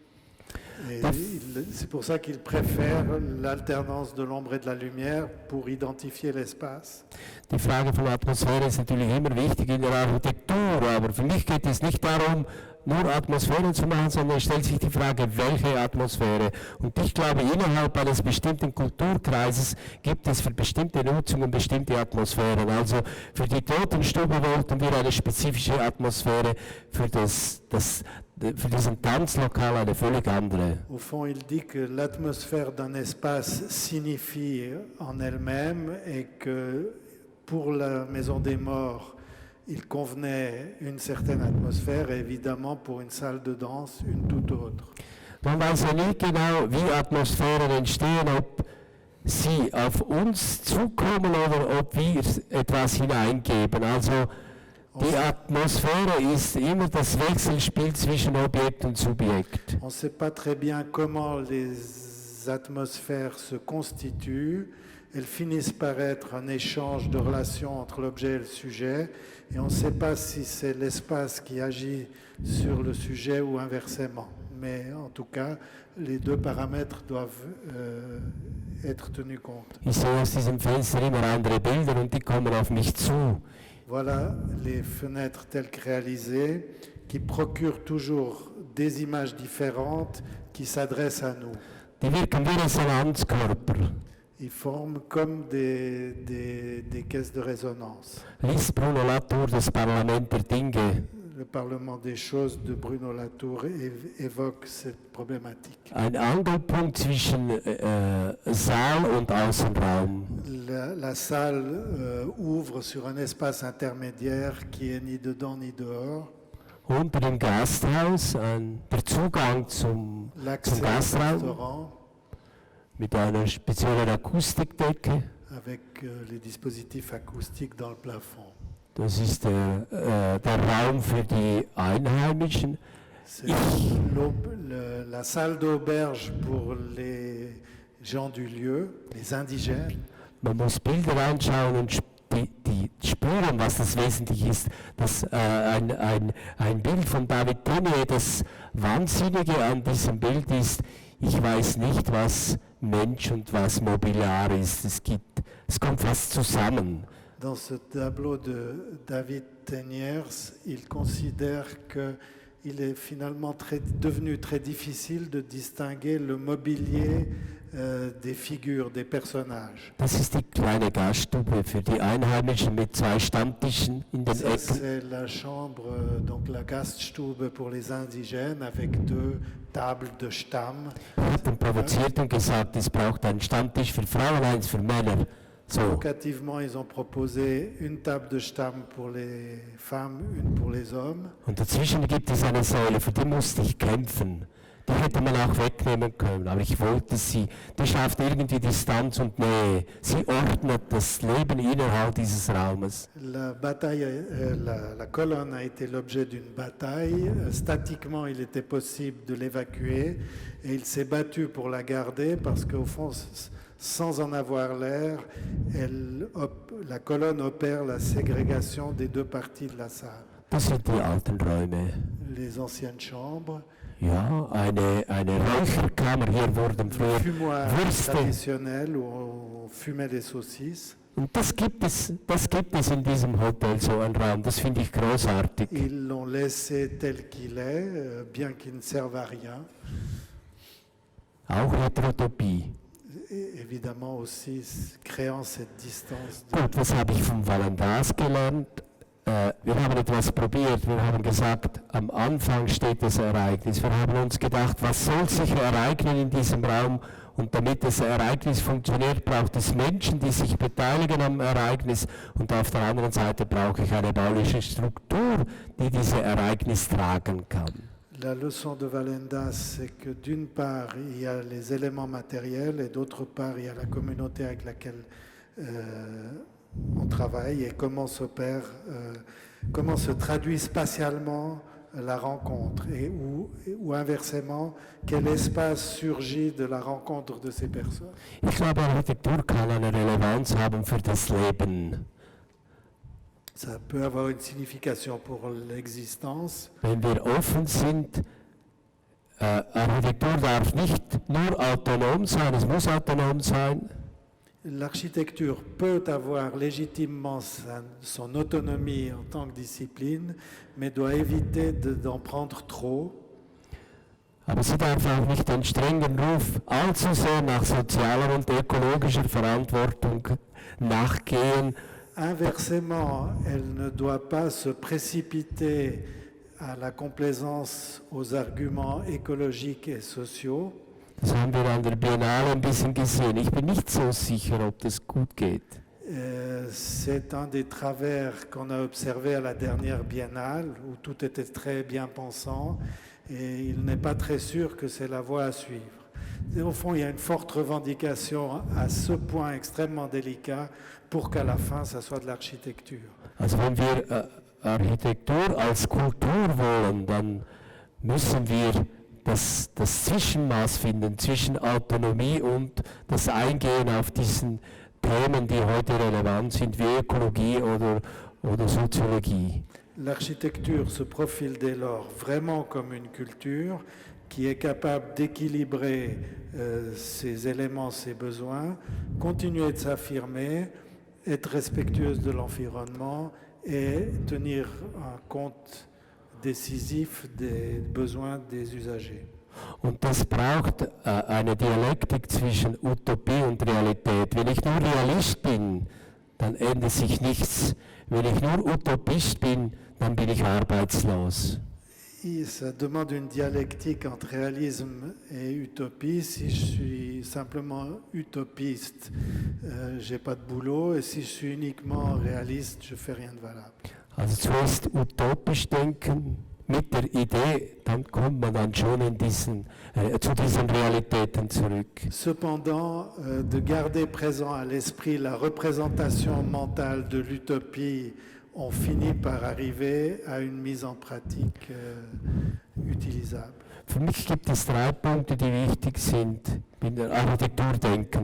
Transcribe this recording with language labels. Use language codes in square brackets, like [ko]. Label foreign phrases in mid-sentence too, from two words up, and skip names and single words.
[fr] Et c'est pour ça qu'il préfère l'alternance de l'ombre et de la lumière pour identifier l'espace. [de] Die Frage von Atmosphäre ist natürlich immer wichtig in der Architektur, aber für mich geht es nicht darum, nur Atmosphäre zu machen, sondern es stellt sich die Frage, welche Atmosphäre. Und ich glaube, innerhalb eines bestimmten Kulturkreises gibt es für bestimmte Nutzungen bestimmte Atmosphären. Also für die Totenstube wollten wir eine spezifische Atmosphäre, für diesen Tanzlokal eine völlig andere. Au fond, il dit que l'atmosphère d'un espace signifie en elle-même et que pour la Maison des Morts, il convenait une certaine atmosphère et évidemment pour une salle de danse, une toute autre. Man weiß ja nie genau, wie Atmosphären entstehen, ob sie auf uns zukommen oder ob wir etwas hineingeben. Also die Atmosphäre ist immer das Wechselspiel zwischen Objekt und Subjekt. [fr] On ne sait pas très bien comment les atmosphères se constituent. Elles finissent par être un échange de relations entre l'objet et le sujet. Et on ne sait pas si c'est l'espace qui agit sur le sujet ou inversement. Mais en tout cas, les deux paramètres doivent être tenus compte. [de] Ich sehe aus diesem Fenster immer andere Bilder und die kommen auf mich zu. [fr] Voilà les fenêtres telles que réalisées qui procurent toujours des images différentes qui s'adressent à nous. [de] Die wirken wie Resonanzkörper. [fr] Ils forment comme des caisses de résonance. [de] Lies Bruno Latour, das Parlament der Dinge. [fr] le Parlement des choses de Bruno Latour évoque cette problématique. [de] Ein Angelpunkt zwischen Saal und Außenraum. [fr] La salle ouvre sur un espace intermédiaire qui est ni dedans ni dehors. [de] Unter dem Gasthaus der Zugang zum [fr] L'accès au [de] Gastraum [fr] restaurant [de] mit einer speziellen Akustikdecke. [fr] avec les dispositifs acoustiques dans le plafond. [de] Das ist der Raum für die Einheimischen. [fr] C'est la salle d'auberge pour les gens du lieu, les indigènes. [de] Man muss Bilder anschauen und die spüren, was das wesentlich ist. Ein Bild von David Tenier, das Wahnsinnige an diesem Bild ist, ich weiß nicht, was Mensch und was Mobiliar ist. Es kommt fast zusammen. [fr] Dans ce tableau de David Teniers, il considère qu'il est finalement devenu très difficile de distinguer le mobilier des figures, des personnages. [de] Das ist die kleine Gaststube für die Einheimischen mit 2 Stammtischen in den [fr] Ça, [de] Ecken. [fr] c'est la chambre, donc la Gaststube pour les indigènes avec 2 tables de Stamm. [de] Wir hatten provoziert und gesagt, es braucht einen Stammtisch für Frauen, eins für Männer. So. [fr] Provocativement, ils ont proposé une table de Stamm pour les femmes, une pour les hommes. [de] Und dazwischen gibt es eine Säule, für die musste ich kämpfen. Die hätte man auch wegnehmen können, aber ich wollte sie. Die schafft irgendwie Distanz und Nähe. Sie ordnet das Leben innerhalb dieses Raumes. [fr] La colonne a été l'objet d'une bataille. Statiquement, il était possible de l'évacuer et il s'est battu pour la garder parce qu'au fond, sans en avoir l'air, la colonne opère la ségrégation des 2 parties de la salle. [de] Das sind die alten Räume. [fr] Les anciennes chambres. [de] Ja, eine Räucherkammer. Hier wurden [fr] Le [de] früher [fr] fumoir [de] Würste. [fr] traditionnel où on fumait les saucisses. [de] Und das gibt es in diesem Hotel, so ein Raum. Das finde ich großartig. [fr] Ils l'ont laissé tel qu'il est, bien qu'il ne serve à rien. [de] Auch Heterotopie. [fr] Et évidemment aussi créant cette distance. [de] Gut, was habe ich vom Valendas gelernt? Wir haben etwas probiert. Wir haben gesagt, am Anfang steht das Ereignis. Wir haben uns gedacht, was soll sich ereignen in diesem Raum? Und damit das Ereignis funktioniert, braucht es Menschen, die sich beteiligen am Ereignis. Und auf der anderen Seite brauche ich eine bauliche Struktur, die dieses Ereignis tragen kann. [fr] La leçon de Valendas, c'est que d'une part, il y a les éléments matériels et d'autre part, il y a la communauté avec laquelle on travaille et comment se traduit spatialement la rencontre et ou inversement, quel espace surgit de la rencontre de ces personnes. [de] Ich glaube, Architektur kann eine Relevanz haben für das Leben. [fr] Ça peut avoir une signification pour l'existence. [de] Wenn wir offen sind, Architektur darf nicht nur autonom sein, es muss autonom sein. [fr] L'architecture peut avoir légitimement son autonomie en tant que discipline, mais doit éviter d'en prendre trop. [de] Aber sie darf auch nicht den strengen Ruf allzu sehr nach sozialer und ökologischer Verantwortung nachgehen. [fr] Inversement, elle ne doit pas se précipiter à la complaisance aux arguments écologiques et sociaux. [de] Das haben wir an der Biennale ein bisschen gesehen. Ich bin nicht so sicher, ob das gut geht. [fr] C'est un des travers qu'on a observé à la dernière biennale, où tout était très bien pensant, et il n'est pas très sûr que c'est la voie à suivre. Et au fond, il y a une forte revendication à ce point extrêmement délicat pour qu'à la fin, ça soit de l'architecture. [de] Also wenn wir Architektur als Kultur wollen, dann müssen wir das Zwischenmaß finden zwischen Autonomie und das Eingehen auf diesen Themen, die heute relevant sind, wie Ökologie oder Soziologie. [fr] L'architecture se profile dès lors vraiment comme une culture qui est capable d'équilibrer ses éléments, ses besoins, continuer de s'affirmer, être respectueuse de l'environnement et tenir un compte décisif des besoins des usagers. [de] Und das braucht eine Dialektik zwischen Utopie und Realität. Wenn ich nur Realist bin, dann ändert sich nichts. Wenn ich nur Utopist bin, dann bin ich arbeitslos. [fr] Ça demande une dialectique entre réalisme et utopie. Si je suis simplement utopiste, j'ai pas de boulot, et si je suis uniquement réaliste, je fais rien de valable. [de] Also zuerst utopisch denken mit der Idee, dann kommt man dann schon zu diesen Realitäten zurück. [fr] Cependant, de garder présent à l'esprit la représentation mentale de l'utopie, on finit par arriver à une mise en pratique utilisable. [de] Für mich gibt es 3 Punkte, die wichtig sind in der Architekturdenken.